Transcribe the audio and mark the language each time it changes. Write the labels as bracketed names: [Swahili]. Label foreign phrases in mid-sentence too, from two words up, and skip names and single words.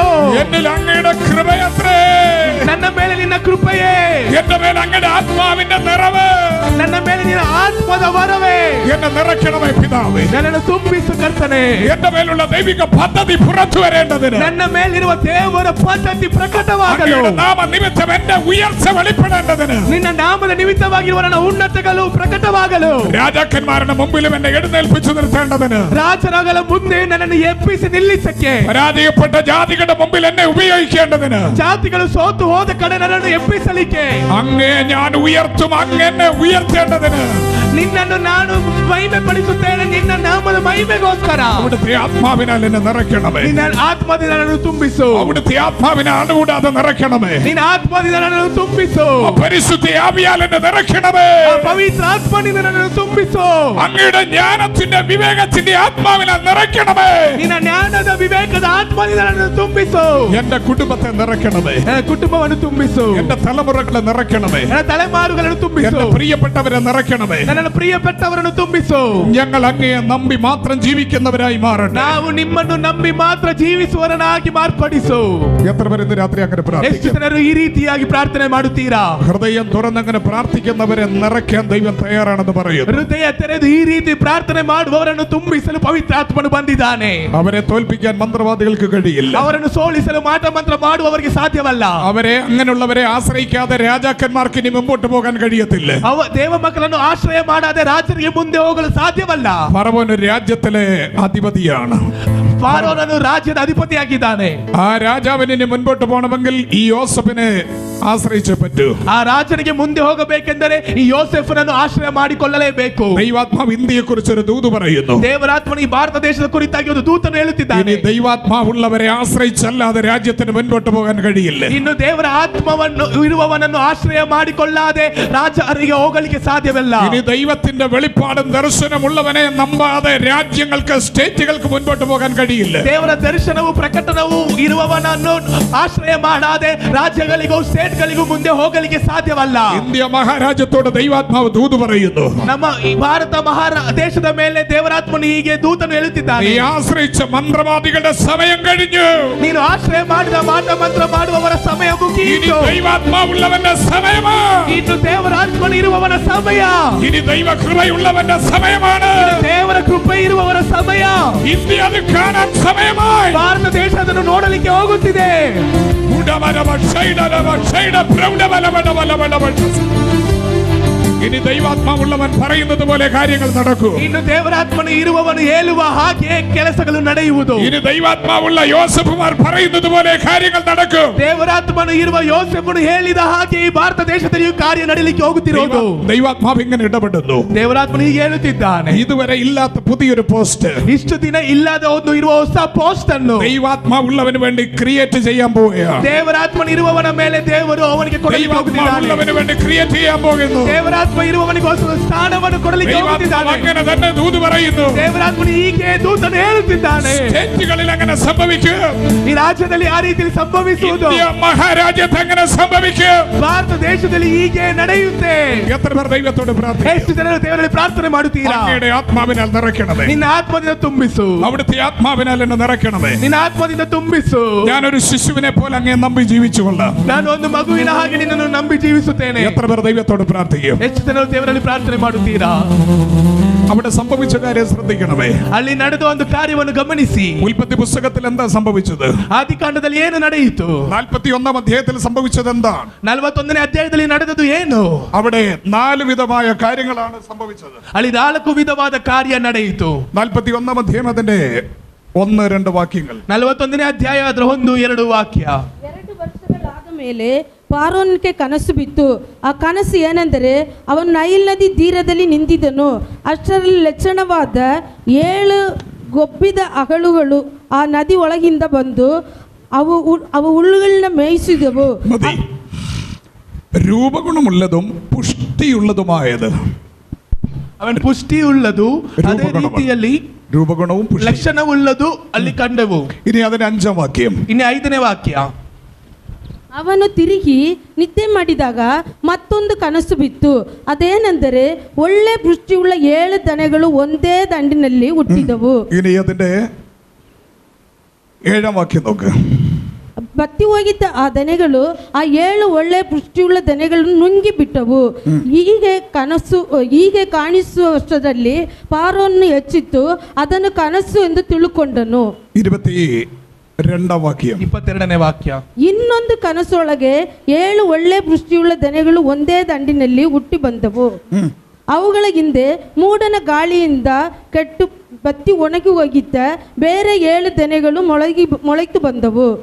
[Malayalam] എന്നിൽ അങ്ങയുടെ കൃപയത്രേ. [Kannada] ನನ್ನ ಮೇಲೆ ನಿನ್ನ ಕೃಪೆಯೇ. [Malayalam] എന്റെ മേൽ അങ്ങയുടെ ആത്മാവിന്റെ നിറവ്. [Kannada] ನನ್ನ ಮೇಲೆ ನಿನ್ನ ಆತ್ಮದ ವರವೇ. [Malayalam] എന്നെ നിറയ്ക്കണമേ പിതാവേ. [Kannada] ನನ್ನನ್ನು ತುಂಬಿಸು ಕರ್ತನೇ. [Malayalam] എന്റെ മേലുള്ള ദൈവിക പദ്ധതി പുറത്തു വരേണ്ടതിന്, [Kannada] ನನ್ನ ಮೇಲಿರುವ ದೇವರ ಪದ್ಧತಿ ಪ್ರಕಟವಾಗಲು, [Malayalam] അങ്ങയുടെ നാമ നിമിത്തം എന്റെ ഉയർച്ച വെളിപ്പെടേണ്ടതിന്, [Kannada] ನಿನ್ನ ನಾಮದ ನಿಮಿತ್ತವಾಗಿರುವ ನನ್ನ ಉನ್ನತಗಳು ಪ್ರಕಟವಾಗಲು, [Malayalam] രാജാക്കന്മാരുടെ മുമ്പിലും എന്നെ എഴുന്നേൽപ്പിച്ചു നിർത്തേണ്ടതിന്, [Kannada] ರಾಜರಗಳ ಮುಂದೆ ನನ್ನನ್ನು ಎಬ್ಬಿಸಿ ನಿಲ್ಲಿಸಕ್ಕೆ, [Malayalam] പരാജയപ്പെട്ട ജാതികളുടെ മുമ്പിൽ എന്നെ ഉപയോഗിക്കേണ്ടതിന്, [Kannada] ಜಾತಿಗಳು ಸೋತು ಹೋದ ಕಡೆ ನನ್ನನ್ನು ಎಬ್ಬಿಸಲಿಕ್ಕೆ, [Malayalam] അങ്ങേ ഞാൻ ഉയർത്തും, അങ്ങെന്നെ ഉയർത്തേണ്ടതിന്, [Kannada] ನಿನ್ನನ್ನು ನಾನು ಮಹಿಮೆ ಪಡಿಸುತ್ತೇನೆ. ನಿನ್ನ ನಾಮದ ಮಹಿಮೆಗೋಸ್ಕರ [Malayalam] അവിടുത്തെ ആത്മാവിനാൽ എന്നെ നിറയ്ക്കണമേ. [Kannada] ನಿನ್ನ ಆತ್ಮದಿಂದ ನನ್ನನ್ನು ತುಂಬಿಸು. [Malayalam] അവിടുത്തെ ആത്മാവിനെ അണുകൂടാതെ നിറയ്ക്കണമേ. [Kannada] ನಿನ್ನ ಆತ್ಮದಿಂದ ನನ್ನನ್ನು ತುಂಬಿಸು. [Malayalam] പരിശുദ്ധ ആവിയാൽ എന്നെ നിറയ്ക്കണമേ. [Kannada] ಆ ಪವಿತ್ರ ಆತ್ಮನಿಂದ ನನ್ನನ್ನು ತುಂಬಿಸು. [Malayalam] അങ്ങയുടെ ജ്ഞാനത്തിന്റെ വിവേകത്തിന്റെ ആത്മാവിനാൽ നിറയ്ക്കണമേ. [Kannada] ನಿನ್ನ ಜ್ಞಾನದ ವಿವೇಕದ ಆತ್ಮನಿಂದ ನನ್ನನ್ನು ತುಂಬಿಸು. [Malayalam] എന്റെ കുടുംബത്തെ നിറയ്ക്കണമേ. [Kannada] ನನ್ನ ಕುಟುಂಬವನ್ನು ತುಂಬಿಸು. [Malayalam] എന്റെ തലമുറകളെ നിറയ്ക്കണമേ. [Kannada] ನನ್ನ ತಲೆಮಾರುಗಳನ್ನು ತುಂಬಿಸು. [Malayalam] എന്റെ പ്രിയപ്പെട്ടവരെ നിറയ്ക്കണമേ. [Kannada] ನನ್ನನ್ನು ಪ್ರಿಯಪಟ್ಟವರನ್ನು ತುಂಬಿಸು. [Malayalam] ഞങ്ങൾ അങ്ങയെ നമ്പി മാത്രം ജീവിക്കുന്നവരായി മാറട്ടെ. [Kannada] ನಾವು ನಿಮ್ಮನ್ನು ನಂಬಿ ಮಾತ್ರ ಜೀವಿಸುವವರನ್ನಾಗಿ ಮಾರ್ಪಡಿಸು. [Malayalam] എത്ര പേര് ഇന്ന് രാത്രി അങ്ങനെ [Kannada] ಎಷ್ಟು [Malayalam] പ്രാർത്ഥിക്കും? [Kannada] ಜನರು ಈ ರೀತಿಯಾಗಿ ಪ್ರಾರ್ಥನೆ ಮಾಡುತ್ತೀರಾ? [Malayalam] ഹൃദയം തുറന്നങ്ങനെ പ്രാർത്ഥിക്കുന്നവരെ നിറയ്ക്കാൻ ദൈവം തയ്യാറാണെന്ന് പറയുന്നു. [Kannada] ಹೃದಯ ತೆರೆದು ಈ ರೀತಿ ಪ್ರಾರ್ಥನೆ ಮಾಡುವವರನ್ನು ತುಂಬಿಸಲು ಪವಿತ್ರಾತ್ಮನು ಬಂದಿದ್ದಾನೆ. [Malayalam] അവരെ തോൽപ്പിക്കാൻ മന്ത്രവാദികൾക്ക് കഴിയില്ല. [Kannada] ಅವರನ್ನು ಸೋಲಿಸಲು ಮಾಟ ಮಂತ್ರ ಮಾಡುವವರಿಗೆ ಸಾಧ್ಯವಲ್ಲ. [Malayalam] അവരെ അങ്ങനെയുള്ളവരെ ആശ്രയിക്കാതെ രാജാക്കന്മാർക്ക് ഇനി മുമ്പോട്ട് പോകാൻ കഴിയത്തില്ല. [Kannada] ದೇವ ಮಕ್ಕಳನ್ನು ಆಶ್ರಯ ಮಾಡದೆ ರಾಜರಿಗೆ ಮುಂದೆ ಹೋಗಲು ಸಾಧ್ಯವಲ್ಲ. [Malayalam] ഫറവോൻ ഒരു രാജ്യത്തിലെ അധിപതിയാണ്. [Kannada] ಫಾರೋನನು ರಾಜ್ಯದ ಅಧಿಪತಿಯಾಗಿದ್ದಾನೆ. [Malayalam] ആ രാജാവിന് ഇനി മുൻപോട്ട് പോകണമെങ്കിൽ ഈ യോസഫിനെ ആശ്രയിച്ചേ പറ്റൂ. [Kannada] ಆ ರಾಜನಿಗೆ ಮುಂದೆ ಹೋಗಬೇಕೆಂದರೆ ಈ ಯೋಸೆಫನನ್ನು ಆಶ್ರಯ ಮಾಡಿಕೊಳ್ಳಲೇಬೇಕು. [Malayalam] ദൈവാത്മാവ് ഇന്ത്യയെ കുറിച്ച് ഒരു ദൂത് പറയുന്നു. [Kannada] ದೇವರಾತ್ಮನು ಈ ಭಾರತ ದೇಶದ ಕುರಿತಾಗಿ ಒಂದು ದೂತನು ಹೇಳುತ್ತಿದ್ದಾನೆ. [Malayalam] ഇനി ദൈവാത്മാവുള്ളവരെ ആശ്രയിച്ചല്ലാതെ രാജ്യത്തിന് മുൻപോട്ട് പോകാൻ കഴിയില്ല. [Kannada] ಇನ್ನು ದೇವರ ಆತ್ಮವನ್ನು ಇರುವವನನ್ನು ಆಶ್ರಯ ಮಾಡಿಕೊಳ್ಳಾದೆ ರಾಜರಿಗೆ ಹೋಗಲಿಕ್ಕೆ ಸಾಧ್ಯವಿಲ್ಲ. [Malayalam] ഇനി ദൈവത്തിന്റെ വെളിപ്പാടും ദർശനമുള്ളവനെ നമ്പാതെ രാജ്യങ്ങൾക്ക് സ്റ്റേറ്റുകൾക്ക് മുൻപോട്ട് പോകാൻ കഴിയില്ല. [Kannada] ದೇವರ ದರ್ಶನವು ಪ್ರಕಟಣವು ಇರುವವನನ್ನು ಆಶ್ರಯ ಮಾಡಾದೆ ರಾಜ್ಯಗಳಿಗೂ ಸ್ಟೇಟ್ಗಳಿಗೂ ಮುಂದೆ ಹೋಗಲಿಕ್ಕೆ ಸಾಧ್ಯವಲ್ಲ. [Malayalam] ഇന്ത്യ മഹാരാജ്യത്തോട് ദൈവാത്മാവ് ദൂത് പറയുന്നു. [Kannada] ನಮ್ಮ ಈ ಭಾರತ ದೇಶದ ಮೇಲೆ ದೇವರಾತ್ಮನು ಹೀಗೆ ದೂತನು ಹೇಳುತ್ತಿದ್ದಾನೆ. [Malayalam] നീ ആശ്രയിച്ച മന്ത്രവാദികളുടെ സമയം കഴിഞ്ഞു. [Kannada] ನೀನು ಆಶ್ರಯ ಮಾಡಿದ ಮಾಟ ಮಂತ್ರ ಮಾಡುವವರ ಸಮಯ [Malayalam] ഇനി [Kannada] ಮುಗಿಯಿತು. [Malayalam] ദൈവാത്മാവുള്ളവന്റെ സമയമാ. [Kannada] ಇನ್ನು ದೇವರಾತ್ಮನು ಇರುವವನ ಸಮಯ. [Malayalam] ഇനി ദൈവകൃപയുള്ളവന്റെ സമയമാണ്. [Kannada] ದೇವರ ಕೃಪೆ ಇರುವವರ ಸಮಯ. [Malayalam] ഇന്ത്യ അത് കാണാൻ സമയമായി. [Kannada] ಭಾರತ ದೇಶ ಅದನ್ನು ನೋಡಲಿಕ್ಕೆ ಹೋಗುತ್ತಿದೆ. [Malayalam] ഇനി ദൈവാത്മാവുള്ളവൻ പറയുന്നത് പോലെ കാര്യങ്ങൾ നടക്കൂ. [Kannada] ಇನ್ನು ದೇವರಾತ್ಮನು ಇರುವವನು ಹೇಳುವ ಹಾಗೆ ಕೆಲಸಗಳು ನಡೆಯುವುದು. [Malayalam] ഇനി ദൈവാത്മാവുള്ള യോസഫുമാർ പറയുന്നത് പോലെ കാര്യങ്ങൾ നടക്കും. [Kannada] ದೇವರಾತ್ಮನು ಇರುವ ಯೋಸೇಫನು ಹೇಳಿದ ಹಾಗೆ ಈ ಭಾರತ ದೇಶದಲ್ಲಿ ಕಾರ್ಯ ನಡೀಲಿಕ್ಕೆ ಹೋಗುತ್ತಿರುವುದು. [Malayalam] ദൈവാത്മാവ് ഇങ്ങനെ ഇടപെടുന്നു. [Kannada] ದೇವರಾತ್ಮನು ಹೀಗೆ ಹೇಳುತ್ತಿದ್ದಾನೆ. [Malayalam] ഇതുവരെ ഇല്ലാത്ത പുതിയൊരു പോസ്റ്റ്, [Kannada] ಇಷ್ಟು ದಿನ ಇಲ್ಲದ ಒಂದು ಇರುವ ಹೊಸ ಪೋಸ್ಟ್ ಅನ್ನು [Malayalam] ദൈവാത്മാവുള്ളവന് വേണ്ടി ക്രിയേറ്റ് ചെയ്യാൻ പോവുകയാണ്. [Kannada] ದೇವರಾತ್ಮನು ಇರುವವನ ಮೇಲೆ ದೇವರು ಅವನಿಗೆ ಕೊಡಲಿಕ್ಕೆ ಹೋಗುತ್ತಿದ್ದಾನೆ. [Malayalam] ദൈവാത്മാവുള്ളവന് വേണ്ടി ക്രിയേറ്റ് ചെയ്യാൻ പോകുന്നു. [Kannada] ದೇವರಾತ್ಮ ಇರುವವನಿಗೋಸ್ಕರ ಸ್ಥಾನವನ್ನು ಕೊಡಲಿಕ್ಕೆ ಹೋಗುತ್ತಿದ್ದಾನೆ. [Malayalam] അങ്ങനെ തന്നെ ദൂത് പറയുന്നു. [Kannada] ದೇವರಾತ್ಮನು ಹೀಗೆ ದೂತನು ಹೇಳುತ್ತಿದ್ದಾನೆ. [Malayalam] സ്റ്റേറ്റുകളിൽ അങ്ങനെ സംഭവിക്കും. [Kannada] ಈ ರಾಜ್ಯದಲ್ಲಿ ಆ ರೀತಿಯಲ್ಲಿ ಸಂಭವಿಸುವುದು. [Malayalam] ഇന്ത്യ മഹാരാജ്യത്ത് അങ്ങനെ സംഭവിക്കും. [Kannada] ಭಾರತ ದೇಶದಲ್ಲಿ ಹೀಗೆ ನಡೆಯುತ್ತೆ. [Malayalam] എത്ര പേർ ദൈവത്തോട് പ്രാർത്ഥിക്കും? [Kannada] ಎಷ್ಟು ಜನರು ದೇವರಲ್ಲಿ ಪ್ರಾರ್ಥನೆ ಮಾಡುತ್ತೀರಾ? [Malayalam] അങ്ങയുടെ ആത്മാവിനാൽ നിറയ്ക്കണമേ. [Kannada] ನಿನ್ನ ಆತ್ಮದಿಂದ ತುಂಬಿಸು. [Malayalam] അവിടുത്തെ ആത്മാവിനാൽ എന്നെ നിറയ്ക്കണമേ. [Kannada] ನಿನ್ನ ಆತ್ಮದಿಂದ ತುಂಬಿಸು. [Malayalam] ഞാനൊരു ശിശുവിനെ പോലെ അങ്ങേ നമ്പി ജീവിച്ചുകൊള്ളാം. [Kannada] ನಾನು ಒಂದು ಮಗುವಿನ ಹಾಗೆ ನಿನ್ನನ್ನು ನಂಬಿ ಜೀವಿಸುತ್ತೇನೆ. [Malayalam] എത്ര പേർ ദൈവത്തോട് പ്രാർത്ഥിക്കും? [Kannada] ಎಷ್ಟು ಜನರು ದೇವರಲ್ಲಿ ಪ್ರಾರ್ಥನೆ ಮಾಡುತ್ತೀರಾ? [Malayalam] അവിടെ സംഭവിച്ച കാര്യം ശ്രദ്ധിക്കണമേ. [Kannada] ಅಲ್ಲಿ ನಡೆದ ಒಂದು ಕಾರ್ಯವನ್ನು ಗಮನಿಸಿ. [Malayalam] ഉൽപ്പത്തി പുസ്തകത്തിൽ എന്താ സംഭവിച്ചത്? [Kannada] ಆದಿಕಾಂಡದಲ್ಲಿ ಏನು ನಡೆಯಿತು? [Malayalam] 41 അധ്യായത്തിൽ സംഭവിച്ചത് എന്താണ്? [Kannada] 41ನೇ ಅಧ್ಯಾಯದಲ್ಲಿ ನಡೆದದ್ದು ಏನು? [Malayalam] അവിടെ 4 വിധമായ കാര്യങ്ങളാണ് സംഭവിച്ചത്. [Kannada] ಅಲ್ಲಿ 4 ವಿಧವಾದ ಕಾರ್ಯ ನಡೆಯಿತು. [Malayalam] 41 അധ്യായം അതിന്റെ 1-2 വാക്യങ്ങൾ. [Kannada] 41ನೇ ಅಧ್ಯಾಯ ಅದರ 1-2 ವಾಕ್ಯ. 2 ವರ್ಷಗಳಾದ ಮೇಲೆ ಫಾರೋನ್ಗೆ ಕನಸು ಬಿತ್ತು. ಆ ಕನಸು ಏನೆಂದರೆ, ಅವನು ನೈಲ್ ನದಿ ತೀರದಲ್ಲಿ ನಿಂತಿದ್ದನು. ಅಷ್ಟರಲ್ಲಿ ಲಕ್ಷಣವಾದ 7 ಗೊಬ್ಬಿದ ಅಗಳುಗಳು ಆ ನದಿ ಒಳಗಿಂದ ಬಂದು ಅವು ಹುಲ್ಲುಗಳನ್ನ ಮೇಯಿಸಿದವು. [Malayalam] മതി. രൂപഗുണമുള്ളതും പുഷ്ടിയുള്ളതുമായത്. [Kannada] ಅವನ ಪುಷ್ಟಿ ಉಳ್ಳದು, ಅದೇ ರೀತಿಯಲ್ಲಿ [Malayalam] രൂപഗുണവും [Kannada] ಲಕ್ಷಣವುಳ್ಳದು ಅಲ್ಲಿ ಕಂಡವು. [Malayalam] ഇനി അതിന്റെ 5ാം വാക്യം. [Kannada] ಇನ್ನು 5ನೇ ವಾಕ್ಯ. ಅವನು ತಿರುಗಿ ನಿದ್ದೆ ಮಾಡಿದಾಗ ಮತ್ತೊಂದು ಕನಸು ಬಿತ್ತು. ಅದೇನೆಂದರೆ, ಒಳ್ಳೆ ಪುಷ್ಟಿಯುಳ್ಳ 7 ದನಗಳು ಒಂದೇ ದಂಡಿನಲ್ಲಿ ಹುಟ್ಟಿದವು. [Malayalam] ഇനി അതിന്റെ 7ാം വാക്യം നോക്ക്. [Kannada] ಬತ್ತಿ ಹೋಗಿದ್ದ ಆ ದನೆಗಳು ಆ 7 ಒಳ್ಳೆ ಪುಷ್ಟಿಯುಳ್ಳ ದನೆಗಳನ್ನು ನುಂಗಿ ಬಿಟ್ಟವು. ಹೀಗೆ ಕಾಣಿಸುವ ವರ್ಷದಲ್ಲಿ ಫಾರೋನ್ ಎಚ್ಚಿತ್ತು, ಅದನ್ನು ಕನಸು ಎಂದು ತಿಳುಕೊಂಡನು. [Malayalam] 22ാം വാക്യം. [Kannada] 22ನೇ ವಾಕ್ಯ. ಇನ್ನೊಂದು ಕನಸೊಳಗೆ 7 ಒಳ್ಳೆ ಪುಷ್ಟಿಯುಳ್ಳ ದನೆಗಳು ಒಂದೇ ದಂಡಿನಲ್ಲಿ ಹುಟ್ಟಿ ಬಂದವು. ಅವುಗಳ ಹಿಂದೆ ಮೂಡನ ಗಾಳಿಯಿಂದ ಕೆಟ್ಟು ಬತ್ತಿ ಒಣಗಿ ಹೋಗಿದ್ದ ಬೇರೆ 7 ದನೆಗಳು ಮೊಳತು ಬಂದವು.